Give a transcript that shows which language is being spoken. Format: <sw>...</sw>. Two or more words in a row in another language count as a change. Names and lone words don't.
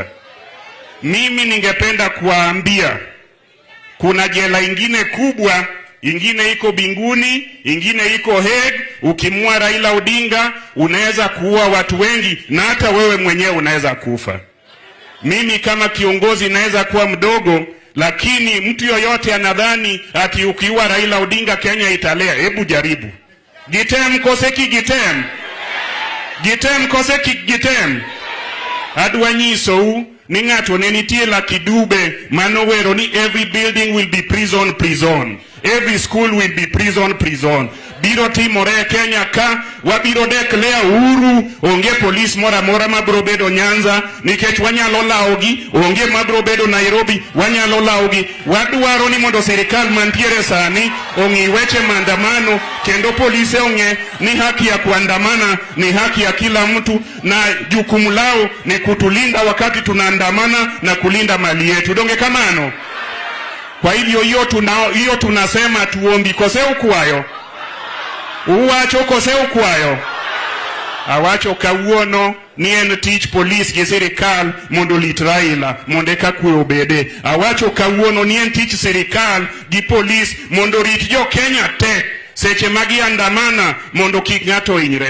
<sw>Mimi ningependa kuwaambia kuna jela ingine kubwa, ingine iko Binguni, ingine iko Hague. Ukimua Raila Odinga unaweza kuua watu wengi na hata wewe mwenyewe unaweza kufa. Mimi kama kiongozi naweza kuwa mdogo, lakini mtu yoyote anadhani ati ukiua Raila Odinga Kenya italea. Hebu jaribu.</sw> <luo>Gitem koseki gitem. Gitem koseki gitem. Adwanyisou ni ng'ato ne nitie la kidube manowero ni</luo> <en>every building will be prison. Every school will be prison.</en> <luo>Biro timore Kenya ka wabiro declare uhuru. Onge polis mora mabro bedo Nyanza nikech wanyalo laogi. Onge mabro bedo Nairobi wanyalo laogi. Wadwaro ni mondo serikal mantiere sani ong'i weche maandamano kendo polise ong'e ni</luo> <sw>haki ya kuandamana ni haki ya kila mtu na jukumu lao ni kutulinda wakati tunaandamana na kulinda mali yetu.</sw> <luo>Donge kamano.</luo> <sw>Kwa hivyo hiyo tunasema tuombi</sw> <luo>kose ukwayo. Uwacho kose ukwayo. Awacho kawuono ni en tich polis gi sirikal mondo lit Raila mondo eka kwe obede. Awacho kawuono ni en tich sirikal gi polis mondo rit jo Kenya te seche magi andamana mondo kik ng'ato hinyre.</luo>